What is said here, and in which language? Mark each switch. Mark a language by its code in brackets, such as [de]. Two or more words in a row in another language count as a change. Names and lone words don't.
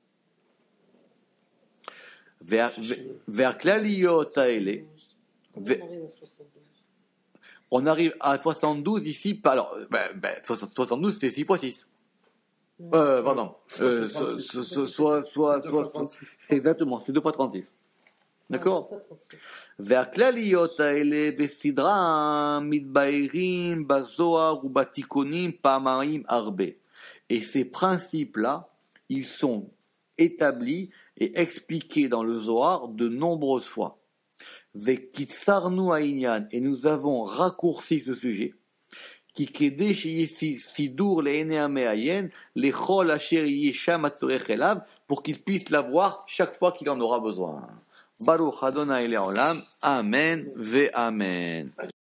[he] Vers כלליות האלה. [fr] On arrive à 72 ici. Alors, 72, c'est 6 fois 6. Pardon. C'est exactement, c'est 2 fois 36. D'accord? [he] והכלליות האלה בסדרה מתבהרים בזוהר ובתיקונים פעמיים הרבה. [fr] Et ces principes-là, ils sont établis et expliqués dans le Zohar de nombreuses fois. [he] וקיצרנו העניין, [fr] et nous avons raccourci ce sujet. [he] כי כדי שיהיה סידור לעיני המעיין לכל אשר יהיה שם הצורך אליו, [fr] pour qu'il puisse l'avoir chaque fois qu'il en aura besoin. [he] ברוך אדוני לעולם אמן ואמן.